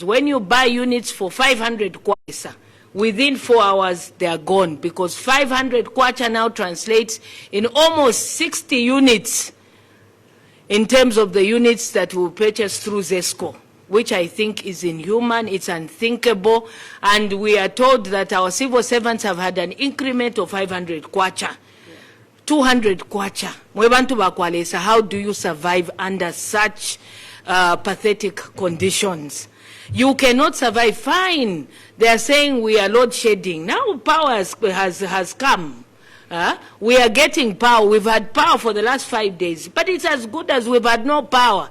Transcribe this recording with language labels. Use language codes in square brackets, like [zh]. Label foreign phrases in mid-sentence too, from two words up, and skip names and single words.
[en] When you buy units for 500 kwacha, within 4 hours, they are gone, because 500 kwacha now translates in almost 60 units in terms of the units that we purchase through ZESCO, which I think is inhuman, it's unthinkable, and we are told that our civil servants have had an increment of 500 kwacha. 200 kwacha. [bem] Mwebantu bakwalesa, [en] how do you survive under such pathetic conditions? You cannot survive. Fine. They are saying we are load shedding. Now power has come. We are getting power. We've had power for the last 5 days. But it's as good as we've had no power.